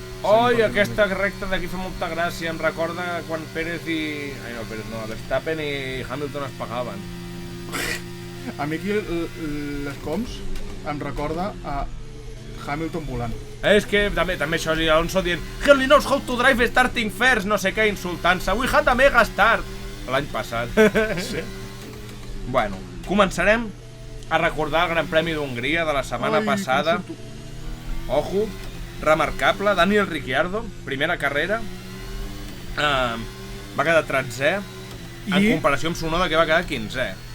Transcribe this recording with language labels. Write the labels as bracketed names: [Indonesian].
[Catalan] Oi, aquesta recta d'aquí fa molta gràcia, em recorda quan Pérez i... Ai no, Pérez no, Verstappen i Hamilton es pagaven. A mi aquí les coms em recorda a Hamilton volant. És que també això, i Alonso dient [English] "He only knows how to drive starting first", [Catalan] no sé què, insultant-se. [English] "We had a mega start", [Catalan] l'any passat. Sí. Bueno, començarem a recordar el Gran Premi d'Hongria de la setmana passada. Ojo, remarcable, Daniel Ricciardo, primera carrera, va quedar 13è, en comparació amb Tsunoda, que va quedar 15è.